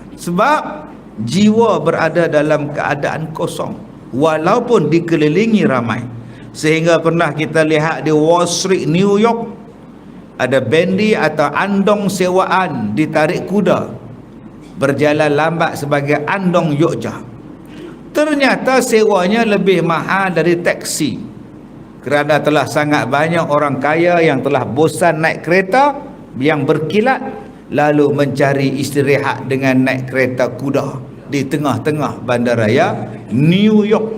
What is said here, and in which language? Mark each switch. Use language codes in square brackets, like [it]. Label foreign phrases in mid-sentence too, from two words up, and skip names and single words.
[ms] Sebab jiwa berada dalam keadaan kosong walaupun dikelilingi ramai. Sehingga pernah kita lihat di Wall Street, New York, ada bendi atau andong sewaan ditarik kuda, berjalan lambat sebagai andong Yogyakarta. Ternyata sewanya lebih mahal dari taksi, kerana telah sangat banyak orang kaya yang telah bosan naik kereta yang berkilat, lalu mencari istirahat dengan naik kereta kuda di tengah-tengah bandaraya New York.